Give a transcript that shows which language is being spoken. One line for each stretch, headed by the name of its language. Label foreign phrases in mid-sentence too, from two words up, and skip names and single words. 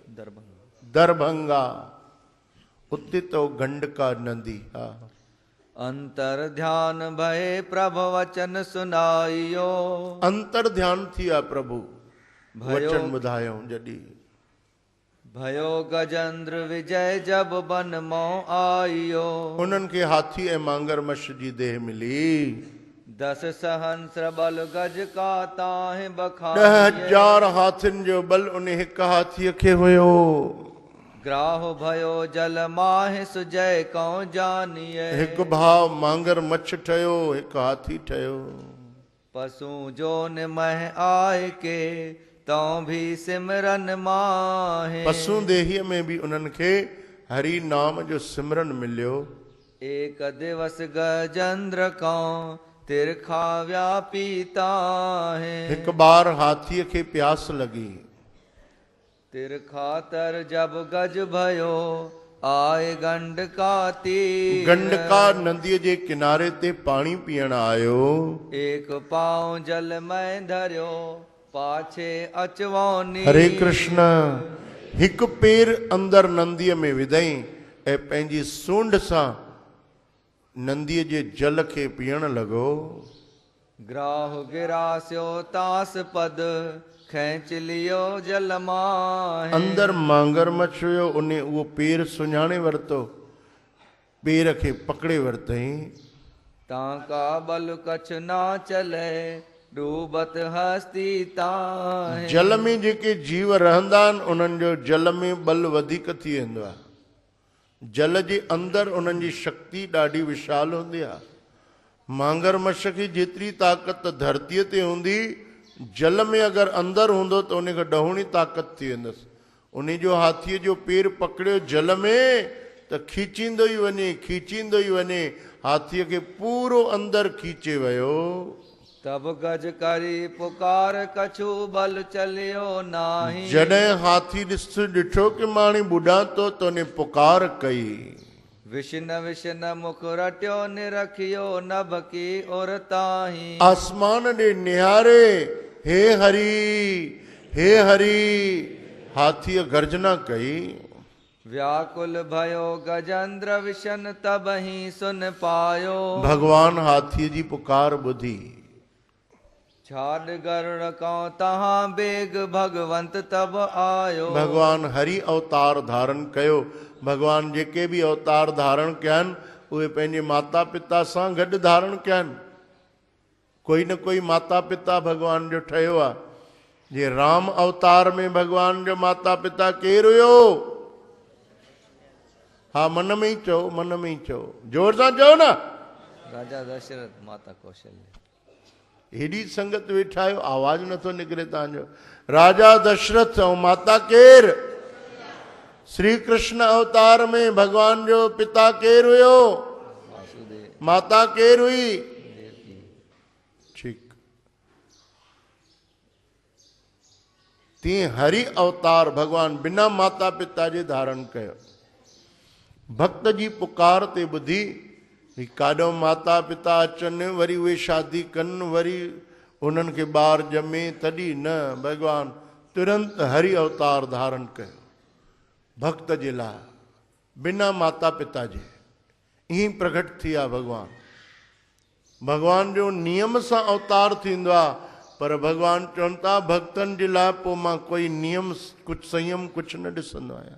Sindhi: दरभंगा। दरभंगा। उते तो गंडका नदी। हा।
Hindi: अंतर ध्यान भय प्रभु वचन सुनाइयो।
Sindhi: अंतर ध्यान थी आहे प्रभु भयो वचन ॿुधायूं जॾहिं।
Hindi: भयो गजेंद्र विजय जब बन मो आइयो।
Sindhi: उन्हनि खे हाथी ऐं मांगरमछ जी देह मिली।
Hindi: 10 सहस्र बल गज का ताहि बखानिए।
Sindhi: 10,000 हाथियुनि जो बल उन हिकु हाथीअ खे हुयो।
Hindi: ग्राह भयो जल माहि सुजय कौ जानिए।
Sindhi: हिकु भाव मांगरमछ ठहियो, हिकु हाथी ठहियो।
Hindi: पशु जो मह आए के, तो भी सिमरन माहे।
Sindhi: पशु देहीअ में बि उन्हनि खे हरि नाम जो सिमरन मिलियो।
Hindi: एक दिवस गजेंद्र को तिरखा व्यापीता है।
Sindhi: हिकु बार हाथीअ खे प्यास लॻी।
Hindi: तिरखा तर जब गज भयो, आए गंडका तीर।
Sindhi: गंडका नदीअ जे किनारे ते पाणी पीअण आयो।
Hindi: एक पाँव जल में धरियो, पाछे अचवो नीर।
Sindhi: हरे कृष्ण। हिकु पेर अंदर नंदीअ में विधई ऐं पंहिंजी सूंड सां नंदीअ जे जल खे पीअण लॻो।
Hindi: ग्राह गिरास्यो तास पद, खेच लियो जल माहे।
Sindhi: अंदर मांगरमछ हुयो, उन उहो पेर सुञाणे वरितो, पेर खे पकड़े वरितई।
Hindi: ताका बल कछ ना चले, डूबत हस्ती ताहे।
Sindhi: जल में जेके जीव रहंदा आहिनि उन्हनि जो जल में बल वधीक थी वेंदो आहे। जल जे अंदरि उन्हनि जी शक्ति ॾाढी विशाल हूंदी आहे। मांगरमछ खे जेतिरी ताक़त धरतीअ ते हूंदी, जल में अगरि अंदरि हूंदो त उनखे ॾहोणी ताक़त थी वेंदसि। उन जो हाथीअ जो पेर पकड़ियो जल में त खीचींदो ई वञे, खीचींदो ई वञे, हाथीअ खे पूरो अंदरि खीचे वियो।
Hindi: तब गज करी पुकार कछु बल चलियो नाही।
Sindhi: जॾहिं हाथी ॾिठो कि मां हाणे ॿुॾां थो त उन पुकार कई।
Hindi: विष्ण विष्ण मुख रटियो निरखियो, नभ की ओर ताही।
Sindhi: आसमान ॾे निहारे, हे हरि हे हरि हाथी गर्जना कही।
Hindi: व्याकुल भयो गजेंद्र विशन तब ही सुन पायो।
Sindhi: भगवान हाथी जी पुकार बुधी।
Hindi: छाड़ गरुड़ को तहां बेग भगवंत तब आयो।
Sindhi: भगवान हरि अवतार धारण कयो। भगवान जेके भी अवतार धारण कयनि उहे पंहिंजे माता पिता सां गॾु धारण कयनि। कोई न कोई माता पिता भगवान जो ठहियो आहे। जे राम अवतार में भगवान जो माता पिता केरु हुयो? हा मन में ही चओ, मन में ही चओ, जोर सां चओ न। राजा दशरथ माता कौशल्या। हेॾी संगत वेठा आहियो, आवाज़ नथो निकिरे तव्हांजो। राजा दशरथ ऐं माता केरु? श्री कृष्ण अवतार में भगवान जो पिता केरु हुयो? वासुदेव। माता केरु हुई? देवकी। ठीक। तीअं हरि अवतार भगवान बिना माता पिता जे धारण कयो। भक्त जी पुकार ते ॿुधी काॾो माता पिता अचनि, वरी उहे शादी कनि, वरी उन्हनि खे ॿार ॼमे, तॾहिं न, भगवान तुरंत हरि अवतार धारण कयो भक्त जे लाइ, बिना माता पिता जे। ईअं प्रकट थी आहे भगवान। भगवान जो नियम सां अवतार थींदो आहे, पर भगवान चवनि था भक्तनि जे लाइ पोइ मां कोई नियम, कुझु संयम कुझु न ॾिसंदो आहियां।